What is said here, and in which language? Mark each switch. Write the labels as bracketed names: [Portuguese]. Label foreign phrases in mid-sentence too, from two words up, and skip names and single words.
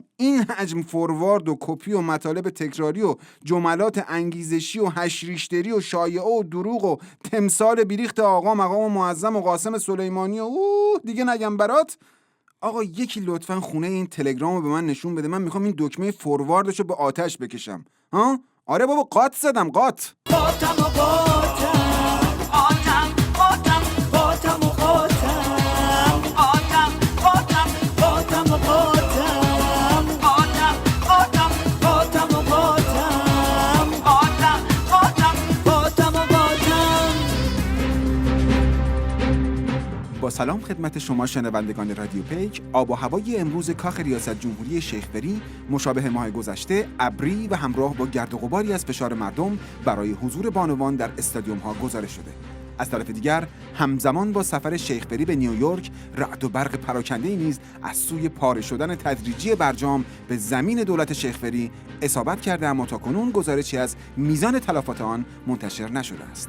[Persian] این حجم فوروارد و کپی و مطالب تکراری و جملات انگیزشی و هشریشتری و شایعه و دروغ و تمثال بیریخت آقا مقام معظم و قاسم سلیمانی و دیگه نگم برات. آقا یکی لطفاً خونه این تلگرامو به من نشون بده، من میخوام این دکمه فورواردشو به آتش بکشم. ها؟ آره بابا قات زدم قات. قاتم و قاتم قاتم قاتم قاتم و قاتم قاتم قاتم قاتم و قاتم قاتم قاتم قاتم و قاتم قاتم قاتم قاتم و قاتم. با سلام خدمت شما شنوندگان رادیو پیک. آب و هوای امروز کاخ ریاست جمهوری شیخ بری مشابه ماه گذشته ابری و همراه با گرد و غباری از فشار مردم برای حضور بانوان در استادیوم ها گزارش شده. از طرف دیگر همزمان با سفر شیخ بری به نیویورک رعد و برق پراکنده‌ای نیز از سوی پاره شدن تدریجی برجام به زمین دولت شیخ بری اصابت کرده، اما تاکنون گزارشی از میزان تلفات آن منتشر نشده است.